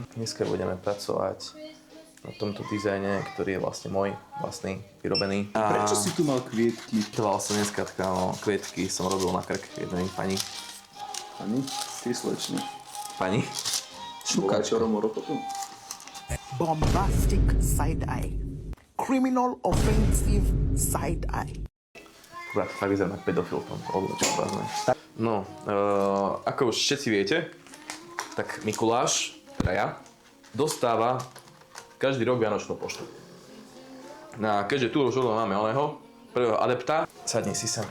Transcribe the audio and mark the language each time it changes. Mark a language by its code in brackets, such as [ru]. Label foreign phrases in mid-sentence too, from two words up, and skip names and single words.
[sk] Dneska budeme pracovať na tomto dizajne, ktorý je vlastne môj vlastný, vyrobený. Prečo si tu mal kvietky? Trval som dneska kvietky, som robil na krk jednej pani. Pani? Ty slečne. Pani? Šukačo Romorokotu. [en] Bombastic side eye. Criminal offensive side eye. [sk] Akurát fakt vyzerám na pedofil v tom oblečku. No, ako už všetci viete, tak Mikuláš, teda ja, dostáva každý rok Vianočnú poštu. No a keďže tu už máme oného, prvého adepta, sadni si sem.